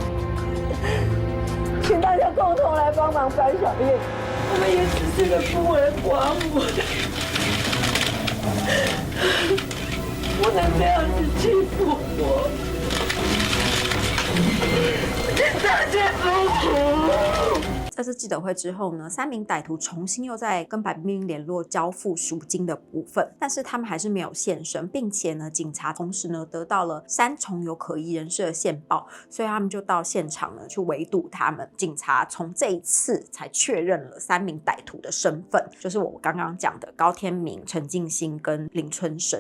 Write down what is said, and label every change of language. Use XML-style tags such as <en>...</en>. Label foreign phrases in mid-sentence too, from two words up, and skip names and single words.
<zh>請大家共同來幫忙白小燕，我們也只是個孤兒寡母，不能這樣子欺負我，大家都苦。這次記者會之後呢，3名歹徒重新又在跟白冰冰聯絡交付贖金的部分，但是他們還是沒有現身，并且呢，警察同時呢得到了3重有可疑人士的線報，所以他們就到現場呢去圍堵他們。警察從這一次才確認了3名歹徒的身份，就是我剛剛講的高天明、陳進興跟林春生。</zh>